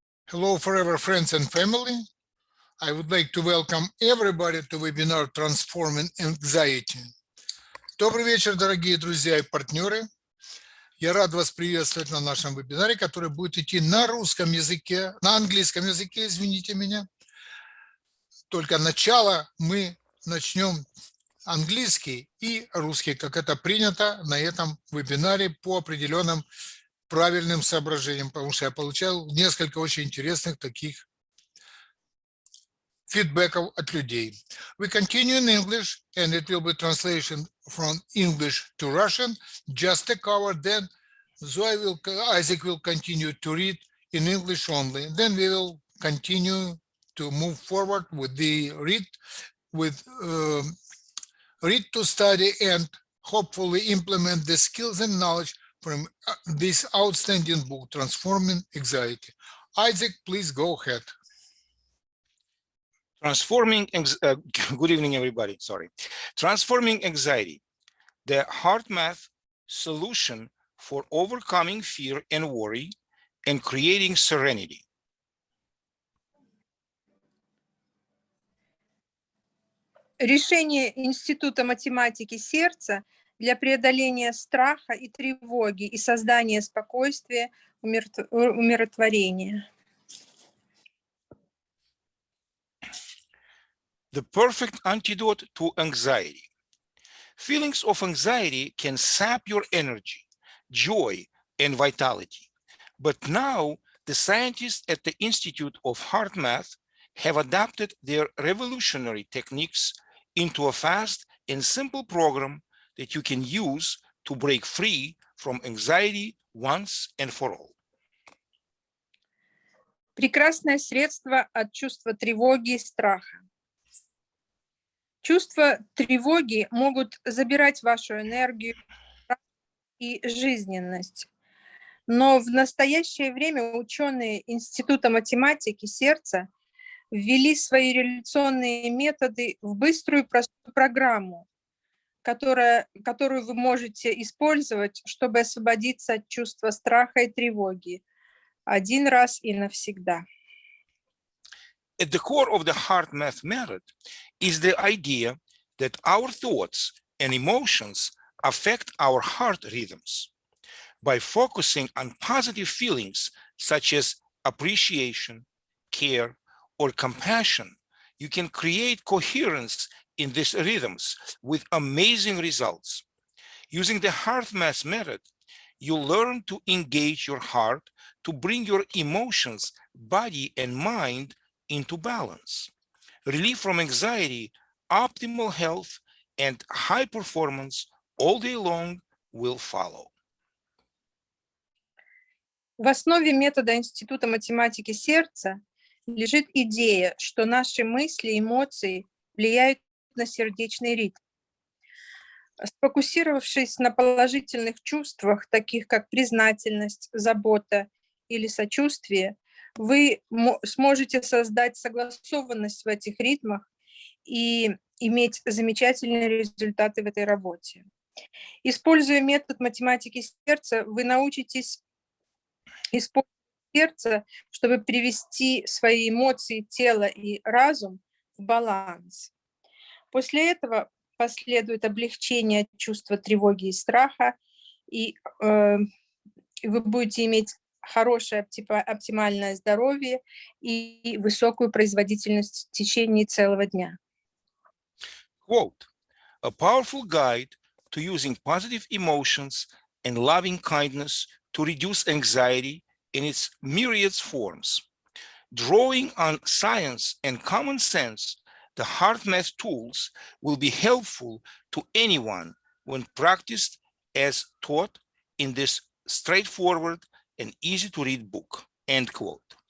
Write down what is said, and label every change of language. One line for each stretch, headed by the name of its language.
English: Hello, forever friends and family. I would like to welcome everybody to webinar Transforming Anxiety.
Russian: Добрый вечер, дорогие друзья и партнеры. Я рад вас приветствовать на нашем вебинаре, который будет идти на русском языке, на английском языке, извините меня. Только начало мы начнем английский и русский, как это принято на этом вебинаре по определенным правильным соображениям, потому что я получал несколько очень интересных таких фидбэков от людей.
English: We continue in English, and it will be translation from English to Russian, just a cover. Then Isaac will continue to read in English only. Then we will continue to move forward with the read to study and hopefully implement the skills and knowledge from this outstanding book, Transforming Anxiety. Isaac, please go ahead. Good evening, everybody. Transforming Anxiety, the HeartMath solution for overcoming fear and worry and creating serenity.
Russian: Решение Института математики сердца для преодоления страха и тревоги и создания спокойствия, умиротворения.
English: The perfect antidote to anxiety. Feelings of anxiety can sap your energy, joy, and vitality. But now the scientists at the Institute of HeartMath have adapted their revolutionary techniques into a fast and simple program that you can use to break free from anxiety once and for all.
Russian: Прекрасное средство от чувства тревоги и страха. Чувства тревоги могут забирать вашу энергию и жизненность. Но в настоящее время ученые Института математики сердца ввели свои реляционные методы в быструю простую программу, которую вы можете использовать, чтобы освободиться от чувства страха и тревоги один раз и навсегда.
English: At the core of the HeartMath method is the idea that our thoughts and emotions affect our heart rhythms. By focusing on positive feelings such as appreciation, care, or compassion, you can create coherence in these rhythms with amazing results. Using the HeartMath method, you learn to engage your heart to bring your emotions, body, and mind into balance. Relief from anxiety, optimal health, and high performance all day long will follow.
Russian: В основе метода Института математики сердца лежит идея, что наши мысли и эмоции влияют на сердечный ритм. Сфокусировавшись на положительных чувствах, таких как признательность, забота или сочувствие, вы сможете создать согласованность в этих ритмах и иметь замечательные результаты в этой работе. Используя метод математики сердца, вы научитесь использовать сердце, чтобы привести свои эмоции, тело и разум в баланс. После этого последует облегчение чувства тревоги и страха, и вы будете иметь хорошее оптимальное здоровье и высокую производительность в течение целого дня.
English: Quote, a powerful guide to using positive emotions and loving kindness to reduce anxiety in its myriad forms. Drawing on science and common sense, the HeartMath tools will be helpful to anyone when practiced as taught in this straightforward and easy-to-read book, end quote.